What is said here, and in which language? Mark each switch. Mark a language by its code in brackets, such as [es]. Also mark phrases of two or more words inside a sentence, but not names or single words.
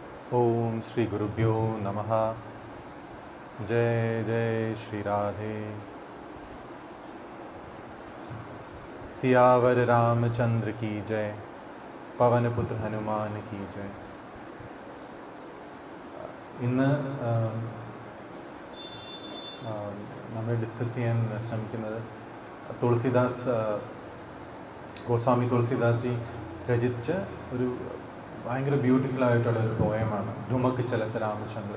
[sa] ओम श्री गुरुभ्यो नमः। जय जय श्री राधे। [hi] सियावर रामचंद्र की जय। पवन पुत्र हनुमान की जय। [ml] ഇന്ന് നമ്മൾ ഡിസ്കസ് ചെയ്യാൻ ശ്രമിക്കുന്നത് തുളസിദാസ് ഗോസ്വാമി തുളസിദാസ് ജി രചിച്ച ഒരു ഭയങ്കര ബ്യൂട്ടിഫുൾ ആയിട്ടുള്ള ഒരു പോയമാണ് ധുമക് ചലത് രാമചന്ദ്ര.